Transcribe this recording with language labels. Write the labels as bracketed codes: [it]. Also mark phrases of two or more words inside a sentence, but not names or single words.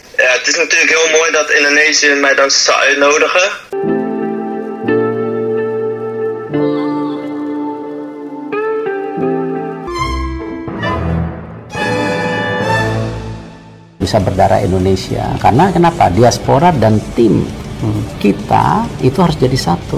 [nl] Ja, het is natuurlijk heel mooi dat Indonesië mij dan zou uitnodigen. [id] Bisa berdarah Indonesia, karena kenapa? Diaspora dan tim kita itu harus jadi satu.